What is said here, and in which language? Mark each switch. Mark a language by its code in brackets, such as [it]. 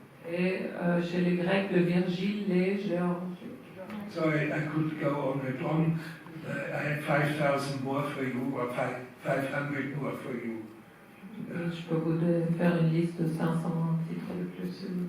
[fr] Et chez les Grecs, le Virgile, les Géorgiques. [en] So I could go on and on. I had 5,000 more for you, or 500 more for you. [fr] Et je peux vous faire une liste de 500 titres de plus.